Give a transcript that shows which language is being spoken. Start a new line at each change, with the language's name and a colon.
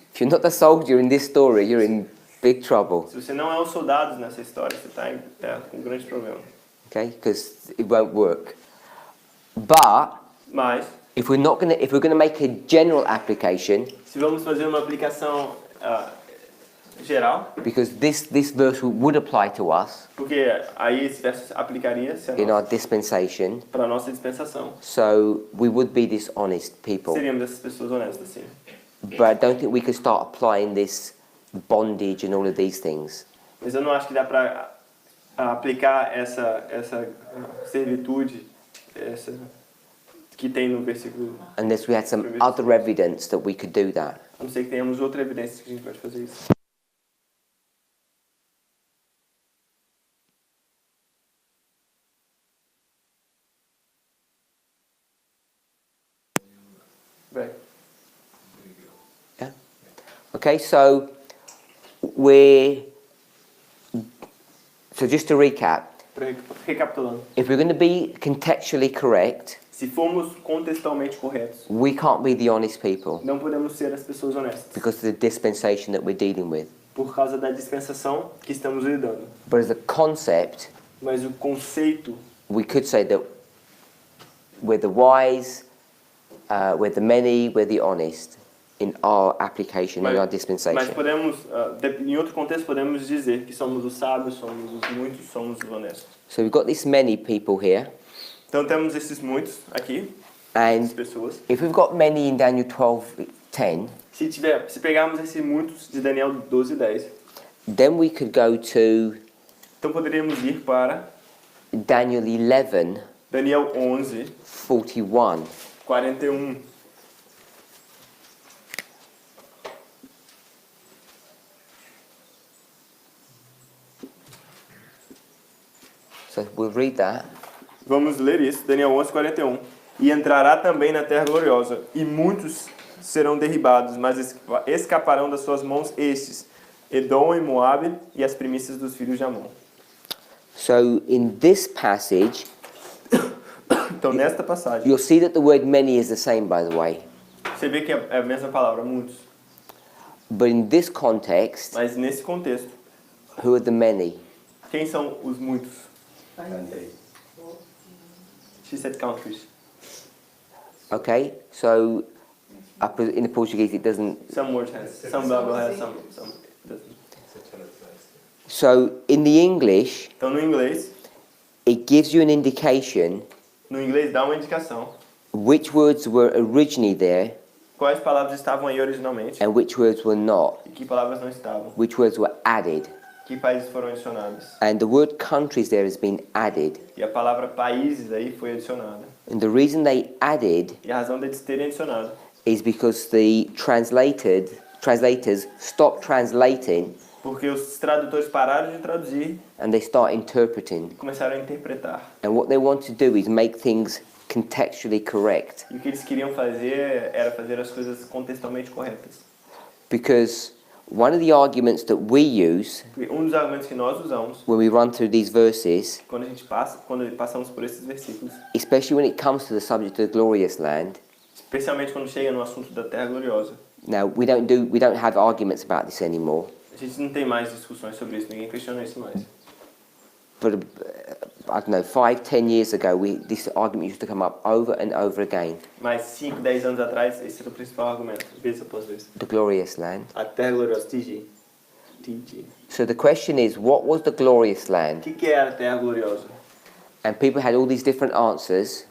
English: If you're not the soldier in this story, you're in big trouble.
Portuguese: Se você não é os soldados nessa história, você está com um grande problema.
English: Okay? Because it won't work. But
Portuguese: Mas,
English: if we're gonna make a general application,
Portuguese: se vamos fazer uma aplicação geral,
English: because this verse would apply to us
Portuguese: porque aí esse verso aplicaria-se
English: in our dispensation,
Portuguese: para a nossa dispensação.
English: so we would be dishonest people.
Portuguese: Seríamos essas pessoas honestas, sim.
English: But I don't think we could start applying this bondage and all of these things.
Portuguese: Mas eu não acho que dá para aplicar essa servitude que tem no versículo.
English: Unless we had some other evidence that we could do that.
Portuguese: A não ser que tenhamos outra evidência que a gente pode fazer isso. Vai.
English: Okay, so just to recap,
Portuguese: Recapitulando.
English: if we're going to be contextually correct,
Portuguese: Se formos contextualmente corretos,
English: we can't be the honest people
Portuguese: não podemos ser as pessoas honestas,
English: because of the dispensation that we're dealing with.
Portuguese: por causa da dispensação que estamos lidando.
English: But as a concept,
Portuguese: Mas o conceito,
English: we could say that we're the wise, we're the many, we're the honest in our application, in our
Portuguese: mas
English: dispensation.
Portuguese: podemos, em outro contexto, podemos dizer que somos os sábios, somos os muitos, somos os honestos.
English: So we've got this many people here,
Portuguese: Então temos esses muitos aqui, essas
English: and
Portuguese: pessoas.
English: if we've got many in Daniel 12:10,
Portuguese: Se pegarmos esses muitos de Daniel 12:10,
English: then we could go to
Portuguese: então poderíamos ir para
English: Daniel 11:41.
Portuguese: Daniel 11:41.
English: So we'll read that.
Portuguese: Vamos ler isso, Daniel 11:41. E entrará também na terra gloriosa, e muitos serão derribados, mas escaparão das suas mãos estes, Edom e Moabe e as primícias dos filhos de Amon.
English: So in this passage,
Portuguese: Então nesta passagem,
English: you'll see that the word many is the same, by the way.
Portuguese: você vê que é a mesma palavra, muitos.
English: But in this context,
Portuguese: Mas nesse contexto,
English: who are the many?
Portuguese: quem são os muitos? Cantei.
English: She said countries. Okay, so in the Portuguese it doesn't. Some words has, some Bible has, some doesn't. So in the English,
Portuguese: Então no inglês,
English: it gives you an indication
Portuguese: dá uma indicação
English: which words were originally there
Portuguese: quais palavras estavam aí originalmente
English: and which words were not,
Portuguese: e que palavras não estavam,
English: which words were added.
Portuguese: que países foram adicionados.
English: And the word countries there has been added.
Portuguese: E a palavra países aí foi adicionada.
English: And the reason they added
Portuguese: E a razão deles terem adicionado
English: is because the translators stopped translating
Portuguese: porque os tradutores pararam de traduzir
English: and they start interpreting.
Portuguese: e começaram a interpretar.
English: And what they want to do is make things contextually correct.
Portuguese: E o que eles queriam fazer era fazer as coisas contextualmente corretas.
English: Because one of the arguments that we use
Portuguese: Porque um dos argumentos que nós usamos
English: when we run through these verses,
Portuguese: quando passamos por esses versículos,
English: especially when it comes to the subject of the glorious land,
Portuguese: especialmente quando chega no assunto da Terra Gloriosa.
English: now we don't have arguments about this anymore.
Portuguese: A gente não tem mais discussões sobre isso, ninguém questiona isso mais.
English: But I don't know, 5, 10 years ago, this argument used to come up over and over again.
Portuguese: Mas 5, 10 anos atrás, esse era o principal argumento, vez após vez.
English: The glorious land.
Portuguese: A Terra Gloriosa, TG.
English: So the question is, what was the glorious
Portuguese: O
English: land?
Portuguese: que é a Terra Gloriosa?
English: And people had all these different answers.